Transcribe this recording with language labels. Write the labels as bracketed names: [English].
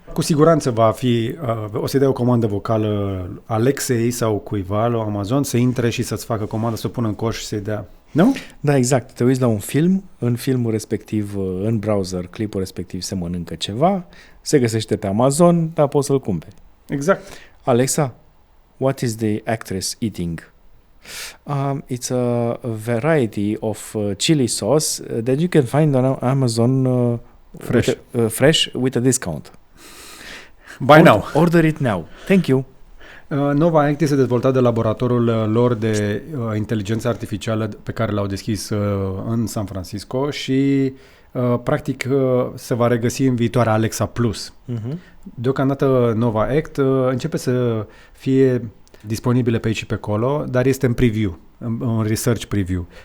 [Romanian] Cu siguranță va fi, o să-i dea o comandă vocală Alexei sau cuiva la Amazon să intre și să-ți facă comandă, să o pună în coș și să-i dea. Nu? Da, exact. Te uiți la un film, în filmul respectiv, în browser, clipul respectiv se mănâncă ceva, se găsește pe Amazon, dar poți să-l cumperi. Exact. [English] Alexa, what is the actress eating? It's a variety of chili sauce that you can find on Amazon fresh with a discount. Buy now. Order it now. Thank you. [Romanian] Nova Act este dezvoltat de laboratorul lor de inteligență artificială pe care l-au deschis în San Francisco și practic se va regăsi în viitoarea Alexa Plus. Deocamdată Nova Act începe să fie disponibile pe aici și pe acolo, dar este în preview, în research preview.